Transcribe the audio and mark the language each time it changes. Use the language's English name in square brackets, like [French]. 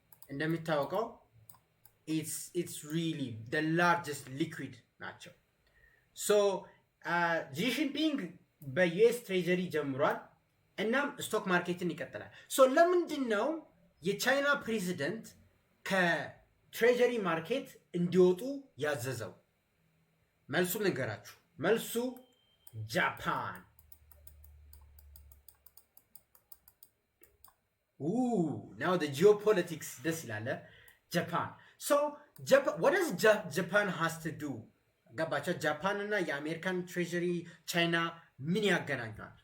[Amharic] እንደሚታወቀው [English] it's really the largest liquid [Amharic] ናቸው። ሶ ጂንፒንግ በዩኤስ ትሬጀሪ ጀምሯል። እናም ስቶክ ማርኬትን ይቀጥላል። ሶ ለምንድን ነው የቻይና ፕሬዚደንት ከትሬጀሪ ማርኬት እንዲወጡ ያዘዘው? መልሱ ንገራችሁ። መልሱ ጃፓን። [English] now the geopolitics [Amharic] ደስ ይላል። ጃፓን [English] so what does Japan has to do? [Amharic] ገባቸው? ጃፓን እና የአሜሪካን ትሬጀሪ ቻይና ምን ያገናኛል?